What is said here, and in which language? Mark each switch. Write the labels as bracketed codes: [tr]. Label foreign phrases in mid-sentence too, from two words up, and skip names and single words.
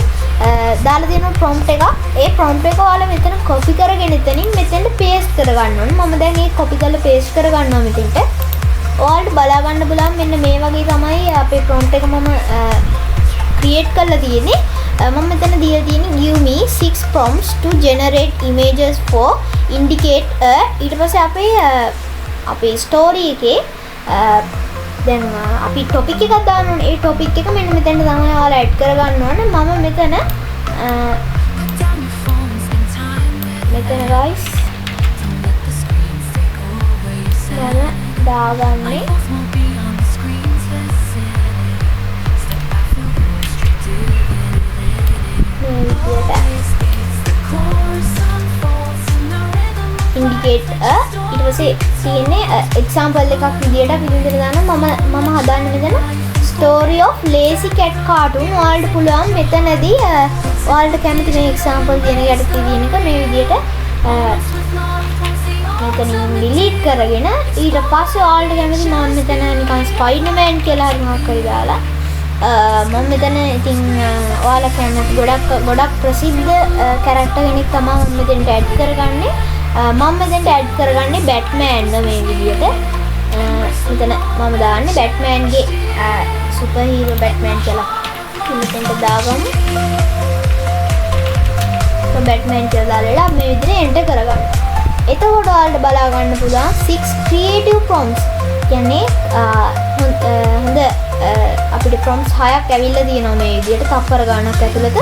[si] දාලා තියෙන prompt එක. ඒ prompt එක ඔයාලා මෙතන copy කරගෙන එතනින් මෙතෙන්ට paste කරගන්න ඕනේ. මම දැන් ඒක copy කරලා paste කරගන්නවා මෙතෙන්ට. ඔයාලට බලා ගන්න බලන්න මෙන්න මේ වගේ තමයි අපේ prompt එක මම create කරලා තියෙන්නේ. මම මෙතන දීලා තියෙන්නේ [en] give me 6 prompts to generate images for indicate a. [si] ඊට පස්සේ අපේ story එකේ දැන් අපි topic එකක් දාන්න ඕනේ. ඒ topic එක මෙන්න මෙතන තමයි ඔයාලා add කරගන්න ඕනේ. මම මෙතන guys දාගන්නේ [en] indicate a. [si] ඊට පස්සේ තියෙන්නේ example එකක් විදියට අපි විතර දානවා. මම හදාන්නේ මෙතන [en] story of lazy cat cartoon. [si] ඔයාලට පුළුවන් මෙතනදී ඔයාලට කැමති මේ example කියන එකට තියෙන එක මේ විදියට මෙතනින් delete කරගෙන ඊට පස්සේ ඔයාලට කැමති මම මෙතන නිකන් Spider-Man කියලා හරි මොකක් හරි දාලා මම මෙතන ඉතින් ඔයාලා කැමති ගොඩක් ප්‍රසිද්ධ character කෙනෙක් තමයි මම මෙතෙන්ට add කරගන්නේ. මම මෙතෙන්ට add කරගන්නේ Batman මේ විදියට. මෙතන මම දාන්නේ Batman ගේ [en] super hero [si] Batman කියලා. මෙතෙන්ට දාගමු. Batman කියලා දාලා මේ විදිහට enter කරගන්න. එතකොට ඔයාලට බලා ගන්න පුළුවන් [en] 6 creative prompts. [si] කියන්නේ හොඳ අපිට prompts 6ක් ඇවිල්ලා තියෙනවා මේ විදිහට තප්පර ගන්නක් ඇතුළත.